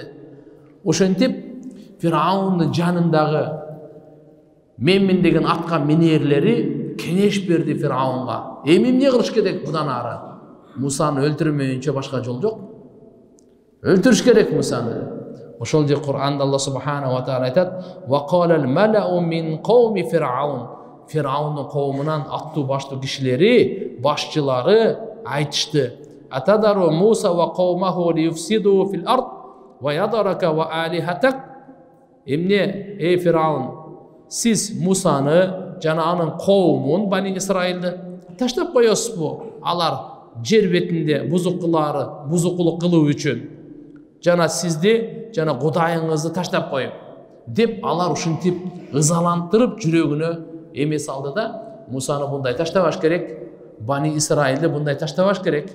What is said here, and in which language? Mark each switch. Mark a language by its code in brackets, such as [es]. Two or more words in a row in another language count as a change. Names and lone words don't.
[ky] Ошентип Фираундун жанындагы менмин деген атка минерлери кеңеш берди Фираунга. Эми эмне кылыш керек будан ары? Мусаны өлтүрмөйүнчө башка жол жок. Өлтүрүш керек Мусаны. Ошол же Кур'анда Алла [ar] سبحانه وتعالى [ky] айтат: [ar] "وقال الملأ من قوم فرعون." [ky] Фираундун коомунан аттуу баштуу кишилери, башчылары айтышты: [ar] "أتذر موسى وقومه ليفسدوا في الأرض ويذرك وآلهتك." [ky] Эмне, эй Фираун, сиз Мусаны жана анын коомун, Бани Исраилди таштап коесузбу? Алар жер бетинде бузукулук кылуу үчүн жана сизди жана Кудайыңызды таштап коюп деп алар ушинтип ызалантырып жүрөгүнө эме салды да, Мусаны мындай таштабаш керек, Бани Исраилди мындай таштабаш керек.